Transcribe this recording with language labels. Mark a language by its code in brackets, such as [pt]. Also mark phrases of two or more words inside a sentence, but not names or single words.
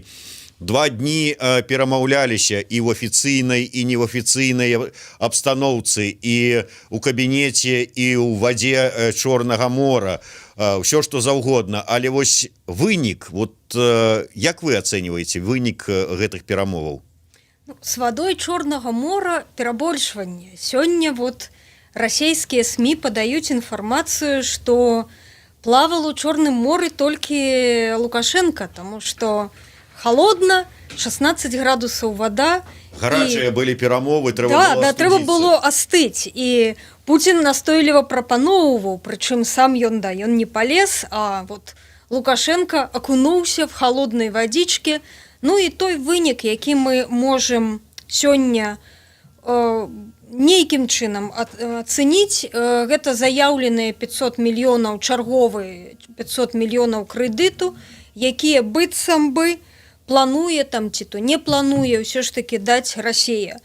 [be] 2 дні перамаўляліся і ў афіцыйнай, і не ў афіцыйнай абстаноўцы, і ў кабінеце, і ў вадзе Чорнага мора, ўсё што заўгодна. Але вось вынік, вот як вы ацэньваеце вынік гэтых перамоваў? [ru] С водой Черного мора перабольшванне. Сёння вот российские СМИ подают информацию, что плавал у Черном море только Лукашенко, потому что холодно, 16 градусов вода. [be] Гарачыя былі перамовы, трэба было астыць. І Путин настойліва прапаноўваў, прычым сам ён не полез, а вот Лукашенко окунуўся [ru] в холодной водичке. [be] Ну і той вынік, які мы можам сёння нейкім чынам ацэніць, гэта заяўленыя 500 мільёнаў чарговы 500 мільёнаў крэдыту, якія быццам бы плануе там ці то не плануе ўсё ж таки даць Расія.